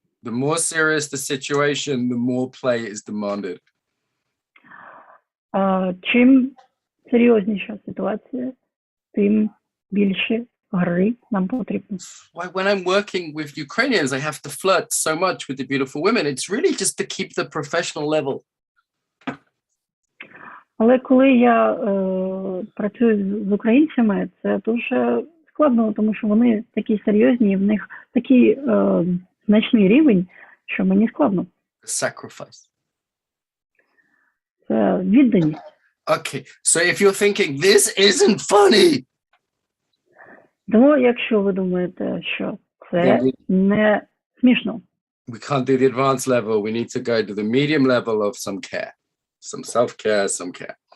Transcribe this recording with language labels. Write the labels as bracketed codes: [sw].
[en] The more serious the situation, the more play is demanded. [uk] Чим серйозніша ситуація, тим більше гри нам потрібно. [en] Why, when I'm working with Ukrainians, I have to flirt so much with the beautiful women. It's really just to keep the professional level. [uk] Але коли я працюю з українцями, це дуже складно, тому що вони такі серйозні, і в них такий значний рівень, що мені складно. [en] Sacrifice. [uk] Це відданість. [en] Okay, so if you're thinking, this isn't funny. [uk] Тому, якщо ви думаєте, що це не смішно. [en] We can't do the advanced level. We need to go to the medium level of some care. Some self-care, some care.